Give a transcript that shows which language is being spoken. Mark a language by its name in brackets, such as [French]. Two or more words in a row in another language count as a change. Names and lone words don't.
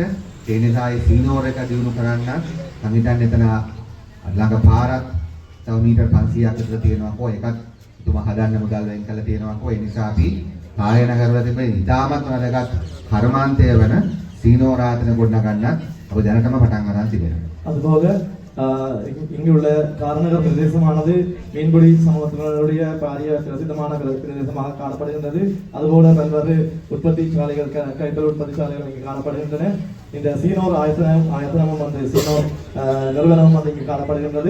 [Sinhala] ඒ නිසා ඒ සීනෝර එක දිනු කරන්න මම හිතන්නේ එතන ළඟ පාරක් තව මීටර් 500ක් විතර තියෙනවා කො එකක් තුමා හදන්න මුදල් වෙන් කරලා තියෙනවා කො. ඒ නිසා අපි කාර්යනගර වල තිබෙන ඉතාමත් වැදගත් කර්මාන්තය වන සීනෝර ආයතන ගොඩනගන්නත් අපි දැනටම පටන් ගන්න තිබෙනවා. [Tamil] அதுபோக இங்குள்ள காரணகர் பிரதேசமானது மீன்பிடி சமூகத்தினருடைய பாரிய பிரசித்தமான பிரதேசமாக காணப்படுகின்றது. அதுபோல பல்வேறு உற்பத்தி சாலைகள் கைத்தொழில் உற்பத்தி சாலைகள் இங்கு காணப்படுகின்றன. இந்த சீனோர் ஆயத்தனமும் வந்து சீனோர் நிறுவனமும் வந்து இங்கு காணப்படுகின்றது.